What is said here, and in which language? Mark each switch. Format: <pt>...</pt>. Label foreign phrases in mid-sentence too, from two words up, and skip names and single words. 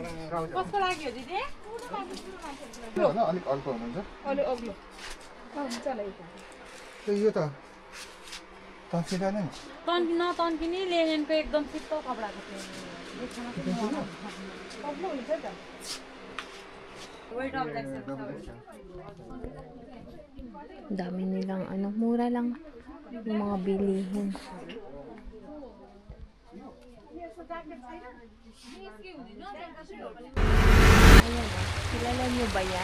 <ne>अलिक अर्को हुनुहुन्छ यो त तन्सिदा नै नतन्किने लेनेनको एकदम चित्तो कपडाको</ne> <tl>Dami nilang mura lang yung mga bilihin. Ayan, kilala nyo ba yan?</tl>